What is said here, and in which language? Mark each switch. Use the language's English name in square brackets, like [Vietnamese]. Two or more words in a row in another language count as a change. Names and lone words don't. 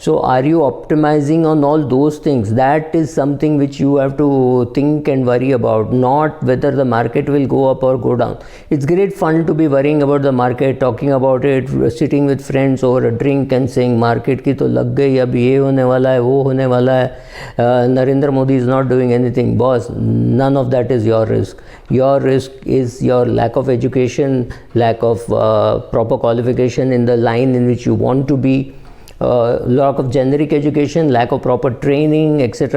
[English] So are you optimizing on all those things? That is something which you have to think and worry about, not whether the market will go up or go down. It's great fun to be worrying about the market, talking about it, sitting with friends over a drink and saying [Hindi] मार्केट की तो लग गई, अब ये होने वाला है, वो होने वाला है, [English] Narendra Modi is not doing anything. Boss, none of that is your risk. Your risk is your lack of education, lack of proper qualification in the line in which you want to be, lack of generic education, lack of proper training, etc.